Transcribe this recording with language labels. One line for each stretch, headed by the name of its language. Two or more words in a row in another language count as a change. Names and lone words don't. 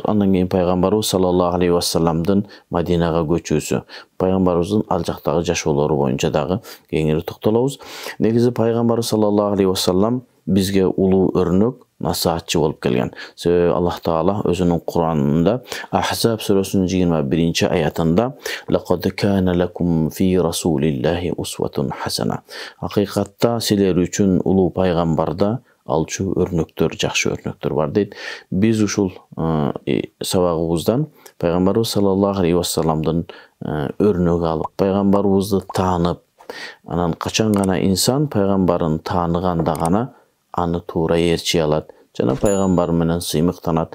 Kyrgyz: Андан кийин пайгамбарыбыз
Arabic: صلى الله عليه وسلم
Kyrgyz: Мадинага көчүүсү, пайгамбарыбыздын ал жактагы жашоолору боюнча дагы кеңири токтолобуз. Негизи пайгамбар
Arabic: صلى الله عليه وسلم
Kyrgyz: бизге улуу өрнөк, насаатчы болуп келген. Себеби Аллах Таала өзүнүн Куранында Ахзаб сүрөсүнүн 21 аятында
Arabic: "لقد كان لكم في رسول الله أسوة حسنة".
Kyrgyz: Акыйкатта силер үчүн улуу пайгамбарда алчу өрнөктөр, жакшы өрнөктөр бар дейт. Биз ушул сабагыбыздан пайгамбарыбыз
Arabic: صلى الله عليه وسلم
Kyrgyz: өрнөгү алып, пайгамбарыбызды таанып, анан качан гана инсан пайгамбарын тааныганда гана аны туура ээрчи алат, жана пайгамбар менен сыймыктанат.